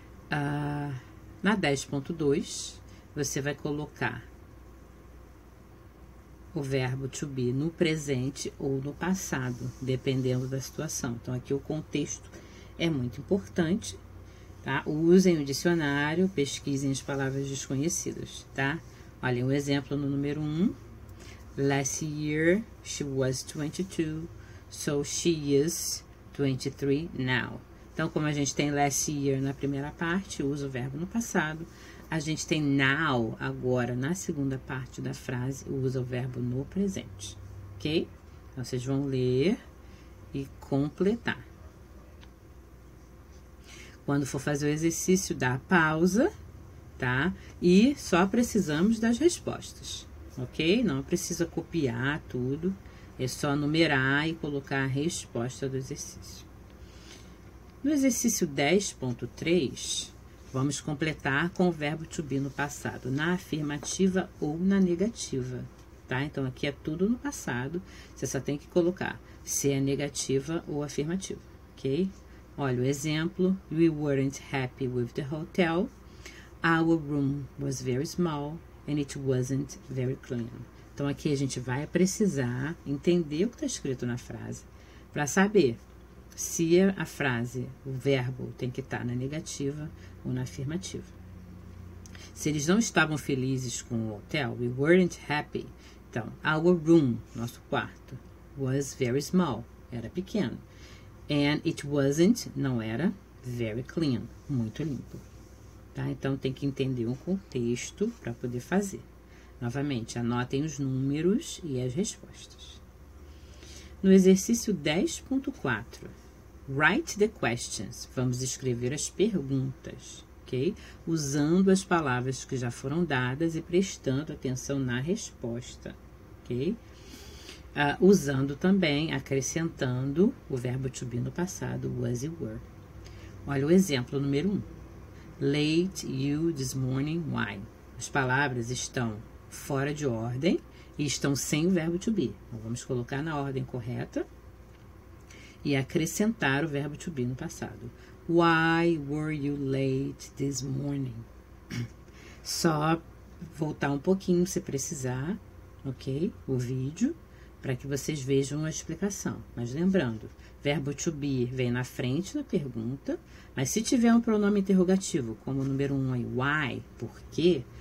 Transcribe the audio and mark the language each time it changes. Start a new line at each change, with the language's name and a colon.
Portuguese: Na 10.2, você vai colocar o verbo to be no presente ou no passado, dependendo da situação. Então, aqui o contexto é muito importante, tá? Usem o dicionário, pesquisem as palavras desconhecidas, tá? Olha, um exemplo no número 1.
English: Last year, she was 22, so she is 23 now.
Portuguese: Então, como a gente tem last year na primeira parte, usa o verbo no passado. A gente tem now, agora, na segunda parte da frase, usa o verbo no presente, ok? Então, vocês vão ler e completar. Quando for fazer o exercício, dá pausa, tá? E só precisamos das respostas, ok? Não precisa copiar tudo, é só numerar e colocar a resposta do exercício. No exercício 10.3, vamos completar com o verbo to be no passado, na afirmativa ou na negativa, tá? Então, aqui é tudo no passado, você só tem que colocar se é negativa ou afirmativa, ok? Olha o exemplo.
English: We weren't happy with the hotel. Our room was very small and it wasn't very clean.
Portuguese: Então, aqui a gente vai precisar entender o que está escrito na frase para saber se a frase, o verbo, tem que estar na negativa ou na afirmativa. Se eles não estavam felizes com o hotel,
English: we weren't happy.
Portuguese: Então, our room, nosso quarto,
English: was very small,
Portuguese: era pequeno.
English: And it wasn't,
Portuguese: não era,
English: very clean,
Portuguese: muito limpo. Tá? Então, tem que entender o contexto para poder fazer. Novamente, anotem os números e as respostas. No exercício 10.4,
English: write the questions.
Portuguese: Vamos escrever as perguntas, ok? Usando as palavras que já foram dadas e prestando atenção na resposta, ok? Usando também, acrescentando o verbo to be no passado, was e were. Olha o exemplo número 1.
English: Late you this morning, why?
Portuguese: As palavras estão fora de ordem e estão sem o verbo to be. Então, vamos colocar na ordem correta e acrescentar o verbo to be no passado.
English: Why were you late this morning?
Portuguese: Só voltar um pouquinho se precisar, ok? O vídeo, para que vocês vejam a explicação. Mas lembrando, verbo to be vem na frente da pergunta, mas se tiver um pronome interrogativo, como o número 1 aí, why, por quê?